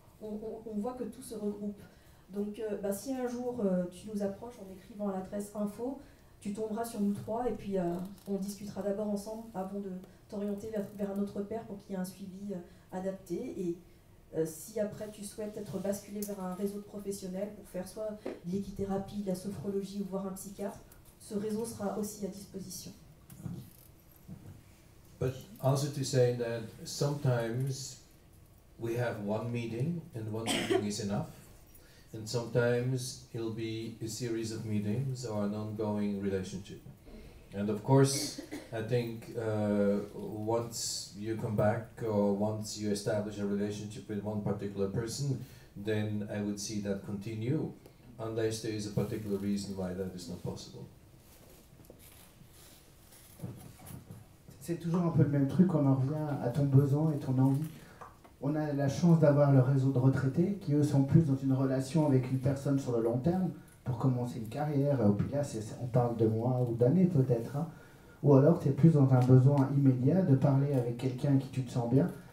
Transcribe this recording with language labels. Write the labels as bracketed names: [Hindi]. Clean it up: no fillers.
[French] On voit que tout se regroupe. Donc si un jour tu nous approches en écrivant à l'adresse info, tu tomberas sur nous trois et puis on discutera d'abord ensemble avant de t'orienter vers un autre père pour qu'il y ait un suivi adapté. Et si après tu souhaites être basculé vers un réseau de professionnels pour faire soit de l'équithérapie, de la sophrologie ou voir un psychiatre, ce réseau sera aussi à disposition. [English] But also to say that sometimes we have one meeting and one meeting is enough. And sometimes it'll be a series of meetings or an ongoing relationship. And of course, I think once you come back or once you establish a relationship with one particular person, then I would see that continue, unless there is a particular reason why that is not possible. [French] C'est toujours un peu le même truc, on en revient à ton besoin et ton envie. On a la chance d'avoir le réseau de retraités qui, eux, sont plus dans une relation avec une personne sur le long terme pour commencer une carrière. Puis là, on parle de mois ou d'années peut-être. Hein. Ou alors, tu es plus dans un besoin immédiat de parler avec quelqu'un qui tu te sens bien.